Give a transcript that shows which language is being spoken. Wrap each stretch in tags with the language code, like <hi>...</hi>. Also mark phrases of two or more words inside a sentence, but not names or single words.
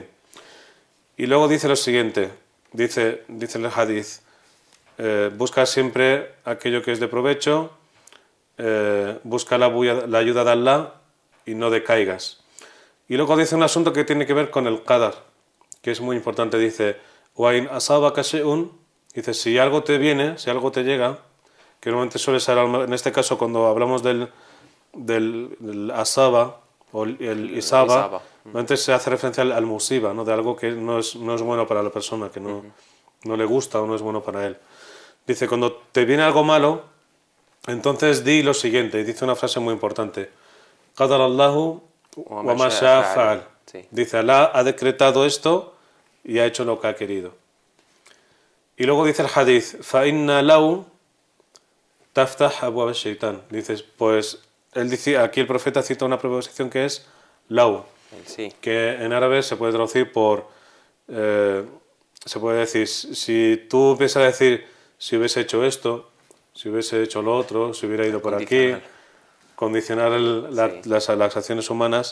<es>Y luego dice lo siguiente, dice el hadith: busca siempre aquello que es de provecho, busca la ayuda de Allah y no decaigas. Y luego dice un asunto que tiene que ver con el qadar, que es muy importante. Dice:</es> <ar>وَإِنْ أَصَابَكَ شَيْءٌ,</ar> <es>dice, si algo te viene, si algo te llega, que normalmente suele ser, en este caso cuando hablamos del asaba o el isaba, normalmente se hace referencia al musiba, ¿no? De algo que no es bueno para la persona, que no le gusta o no es bueno para él. Dice: cuando te viene algo malo, entonces di lo siguiente, y dice una frase muy importante:</es> <ar>قَدَرَ اللَّهُ وَمَا شَاءَ فَعَلَ.</ar> <es>Dice: Allah ha decretado esto y ha hecho lo que ha querido. Y luego dice el hadith:</es> <ar>فَإِنَّ لَوْ تَفْتَحْ أَبْوَابَ الشَّيْطَانِ.</ar> <es>Dices, pues, aquí el profeta cita una preposición que es lau, que en árabe se puede traducir por, se puede decir, si tú empiezas a decir, si hubiese hecho esto, si hubiese hecho lo otro, si hubiera ido por aquí, condicionar las acciones humanas.</es>